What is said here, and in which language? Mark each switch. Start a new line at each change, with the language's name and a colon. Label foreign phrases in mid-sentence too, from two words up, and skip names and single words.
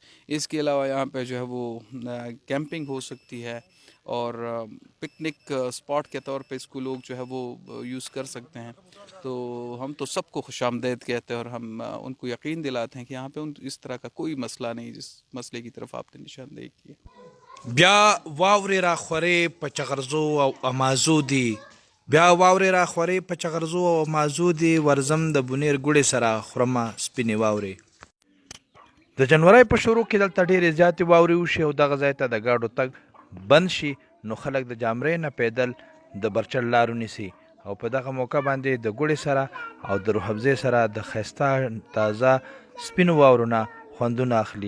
Urdu: اس کے علاوہ یہاں پہ جو ہے وہ کیمپنگ ہو سکتی ہے اور
English: picnic spot
Urdu: کے طور پہ اس کو لوگ جو ہے وہ یوز کر سکتے ہیں. تو ہم تو سب کو خوش آمدید کہتے ہیں اور ہم ان کو یقین دلاتے ہیں کہ یہاں پہ اس طرح کا کوئی مسئلہ نہیں جس مسئلے کی طرف آپ نے نشاندہی کی.
Pashto: بیا واورې را خورې په چغرزو او امازو دي، بیا واورې را خورې په چغرزو او امازو دي، ورزم د بونیر ګوړې سره خورمه سپینې واورې. د جنوري په شروع کې دلته ډېرې زیاتې واورې وشي او دغه ځای ته د ګاډو تګ بند شي، نو خلک د جامرې نه پیدل د برچل لارو نیسي او په دغه موقع باندې د ګوړې سره او د روحفزې سره د ښایسته تازه سپینو واورو نه خوندونه اخلي.